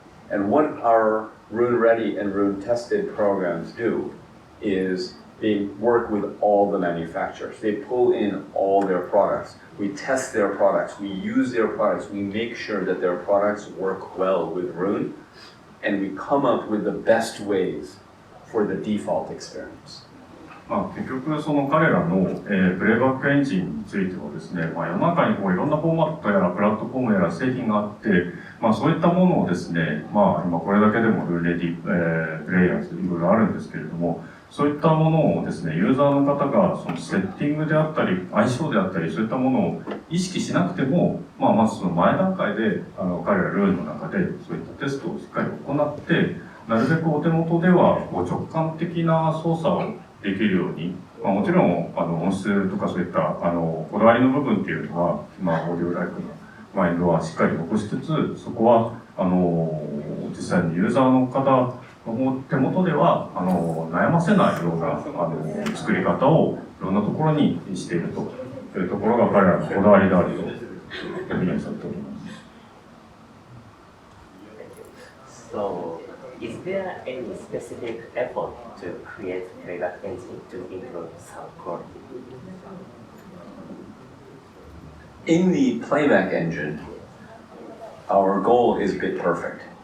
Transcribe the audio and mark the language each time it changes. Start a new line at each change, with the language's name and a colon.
English: And what our Roon Ready and Roon Tested programs do is they work with all the manufacturers. They pull in all their products. We test their products. We use their products. We make sure that their products work well with Roon. And we come up with the best ways for the default experience.
Japanese: 結局その彼らの、プレイバックエンジンについてはですね、世の中にこういろんなフォーマットやらプラットフォームやら製品があって、そういったものをですね、今これだけでもルーレディ、プレイヤーズいろいろあるんですけれども、そういったものをですね、ユーザーの方がそのセッティングであったり、相性であったり、そういったものを意識しなくても、まずその前段階で彼らルールの中でそういったテストをしっかり行って、なるべくお手元ではこう直感的な操作をできるように、もちろん音質とかそういったこだわりの部分っていうのは、オーディオライクのマインドはしっかり残しつつ、そこは実際にユーザーの方の手元では悩ませないような作り方をいろんなところにしているというところが彼らのこだわりであるというふうにされております。
English: So, is there any specific effort to create playback engine to improve sound quality? In the playback engine, our goal is bit perfect.